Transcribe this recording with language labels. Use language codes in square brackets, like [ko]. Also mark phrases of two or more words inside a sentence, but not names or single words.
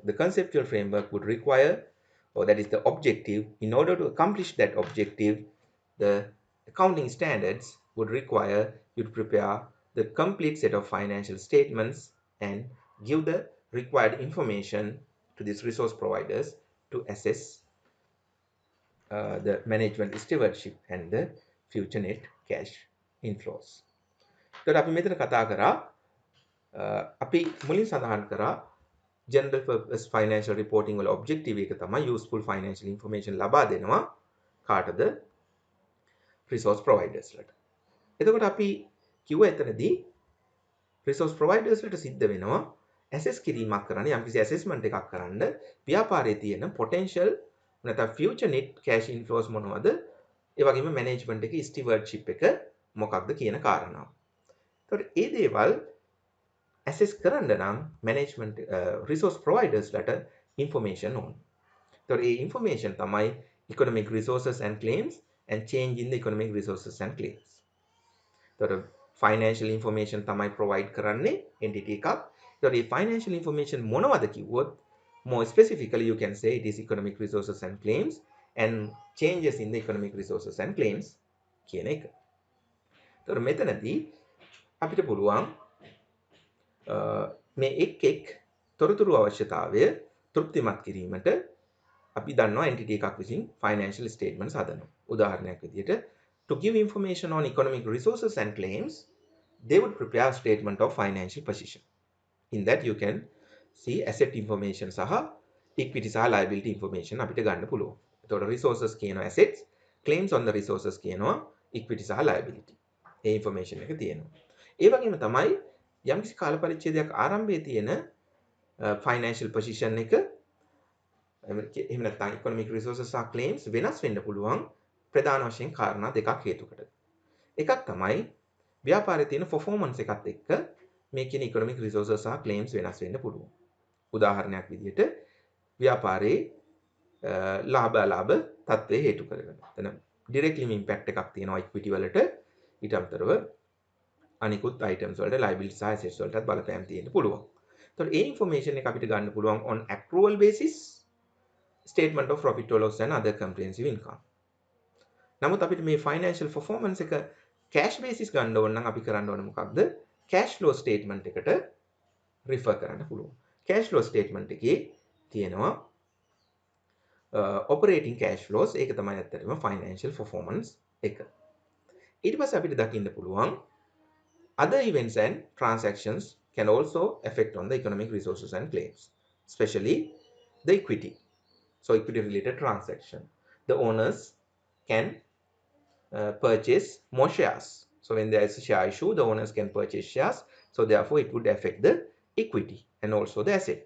[en] The conceptual framework would require, or that is the objective, in order to accomplish that objective, the accounting standards would require you to prepare the complete set of financial statements and give the required information to these resource providers to assess the management stewardship and the future net cash inflows. [si] එතකොට අපි මෙතන කතා කරා අපි මුලින් සඳහන් කරා [en] general purpose financial reporting [si] වල objective එක තමයි [en] useful financial information [si] ලබා දෙනවා කාටද [en] resource providers [si] ලට. එතකොට අපි කිව්වා එතනදී [en] resource providers [si] ලට සිද්ධ වෙනවා assess කිරීමක් කරන්න, යම්කිසි assessment එකක් කරන්න ව්‍යාපාරයේ තියෙන potential නැත්නම් [en] future net cash inflows [si] මොනවද, ඒ වගේම management එකේ stewardship එක මොකක්ද කියන කාරණාව. එතකොට ඒ දේවල් assess කරන්න නම් management [en] resource providers [si] ලට information ඕන. එතකොට ඒ information තමයි [en] economic resources and claims and change in the economic resources and claims. [si] එතකොට [en] financial information [si] තමයි provide කරන්නේ entity එකක්. එතකොට මේ [en] financial information [si] මොනවද කිව්වොත් [en] more specifically you can say it is economic resources and claims and changes in the economic resources and claims [si] කියන එක. එතකොට මෙතනදී අපිට පුළුවන් මේ එක් තොරතුරු අවශ්‍යතාවය තෘප්තිමත් කිරීමට අපි දන්නවා entity එකක් විසින් [en] financial statements [si] හදනවා. උදාහරණයක් විදිහට [en] to give information on economic resources and claims, they would prepare a statement of financial position. In that you can see asset information සහ equity සහ liability information [si] අපිට ගන්න පුළුවන්. එතකොට resources කියනවා assets, [en] claims on the resources [si] කියනවා equity සහ liability. ඒ information එක තියෙනවා. ඒ වගේම තමයි යම්කිසි කාල පරිච්ඡේදයක් ආරම්භයේ තියෙන [en] financial position [si] එක එහෙම නැත්නම් [en] economic resources [si] සහ claims වෙනස් වෙන්න පුළුවන් ප්‍රධාන වශයෙන් කාරණා දෙකක් හේතුකට. එකක් තමයි ව්‍යාපාරයේ තියෙන performance එකත් එක්ක මේ කියන [en] economic resources [si] සහ claims වෙනස් වෙන්න පුළුවන්. උදාහරණයක් විදිහට ව්‍යාපාරයේ ලාභ අලාභ තත්ත්වය හේතු කරගෙන. එතන [en] directly impact [si] එකක් තියෙනවා equity වලට. ඊට අමතරව අනිකුත් items වලට liabilities සහ assets වලටත් බලපෑම් තියෙන්න පුළුවන්. එතකොට ඒ information එක අපිට ගන්න පුළුවන් [en] on accrual basis, statement of profit or loss and other comprehensive income. [si] නමුත් අපිට මේ [en] financial performance [si] එක [en] cash basis [si] ගන්න ඕන නම් අපි කරන්න ඕනේ මොකක්ද? [en] cash flow statement [si] එකට refer කරන්න පුළුවන්. [en] cash flow statement [si] එකේ තියෙනවා [en] operating cash flows, [si] ඒක තමයි ඇත්තටම [en] financial performance [si] එක. ඊට පස්සේ අපිට දකින්න පුළුවන් [en] other events and transactions can also affect on the economic resources and claims, especially the equity. So equity related transaction. The owners can purchase more shares. So when there is a share issue, the owners can purchase shares. So therefore, it would affect the equity and also the asset.